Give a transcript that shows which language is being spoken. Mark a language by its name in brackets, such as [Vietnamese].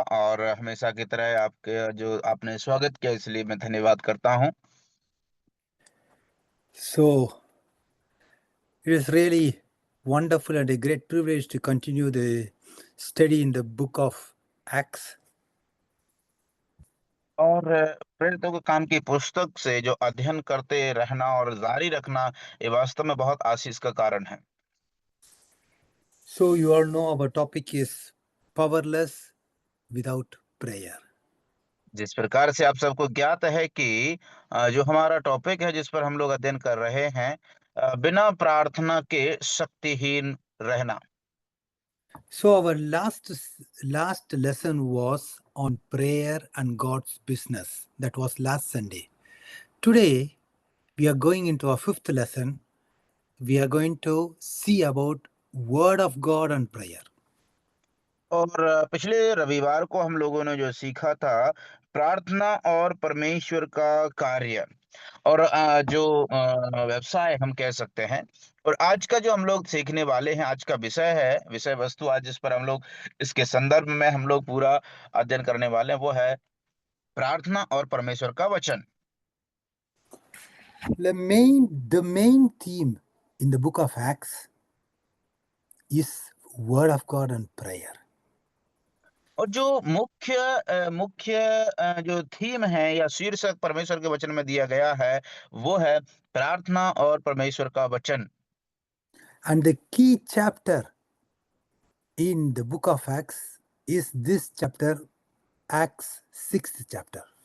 [Hindi] और हमेशा की तरह आपके जो आपने स्वागत किया इसलिए मैं धन्यवाद करता हूं। [English] So it is really wonderful and a great privilege to continue the study in the book of Acts. [Hindi] और प्रेरितों के काम की पुस्तक से जो अध्ययन करते रहना और जारी रखना ये वास्तव में बहुत आशीष का कारण है। [English] So you all know our topic is powerless without prayer. [Hindi] जिस प्रकार से आप सबको ज्ञात है कि जो हमारा टॉपिक है जिस पर हम लोग अध्ययन कर रहे हैं, बिना प्रार्थना के शक्तिहीन रहना। [English] So our last lesson was on prayer and God's business. That was last Sunday. Today we are going into our fifth lesson. We are going to see about word of God and prayer. [Hindi] और पिछले रविवार को हम लोगों ने जो सीखा था, प्रार्थना और परमेश्वर का कार्य और जो व्यवसाय हम कह सकते हैं। और आज का जो हम लोग सीखने वाले हैं, आज का विषय है, विषय वस्तु आज जिस पर हम लोग इसके संदर्भ में हम लोग पूरा अध्ययन करने वाले हैं, वो है प्रार्थना और परमेश्वर का वचन। [English] The main theme in the book of Acts is word of God and prayer. [Hindi] और जो मुख्य जो थीम है या शीर्षक परमेश्वर के वचन में दिया गया है, वो है प्रार्थना और परमेश्वर का वचन। [English] And the key chapter in the book of Acts is this chapter, Acts 6th chapter.